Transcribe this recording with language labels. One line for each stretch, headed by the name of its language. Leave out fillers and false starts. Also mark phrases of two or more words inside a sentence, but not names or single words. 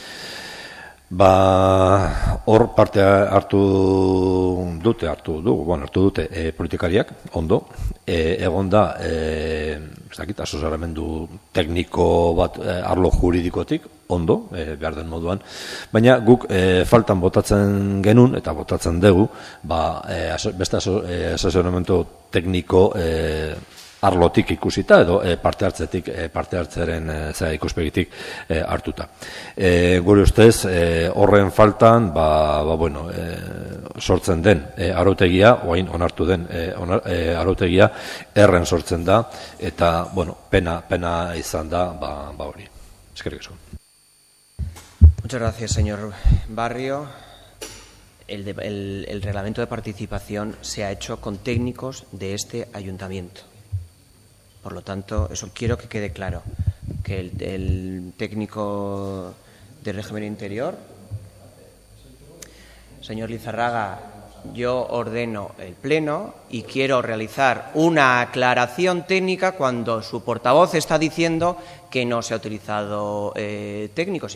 Basque: Hor parte hartu dute politikariak, ondo, egon da, asesoramendu tekniko bat arlo juridikotik, ondo, behar den moduan, baina guk faltan botatzen genuen eta botatzen dugu, beste asesoramendu tekniko arlotik ikusita edo parte hartzeren ikuspegitik hartuta. Gure ustez, horren faltan, sortzen den arautegia, oain onartu den arautegia, erren sortzen da, eta, pena izan da, hori. Eskerrik asko.
Spanish: Muchas gracias, señor Barrio. El reglamento de participación se ha hecho con técnicos de este ayuntamiento. Por lo tanto, eso quiero que quede claro, que el técnico de régimen interior, señor Lizarraga, yo ordeno el pleno y quiero realizar una aclaración técnica cuando su portavoz está diciendo que no se ha utilizado técnicos.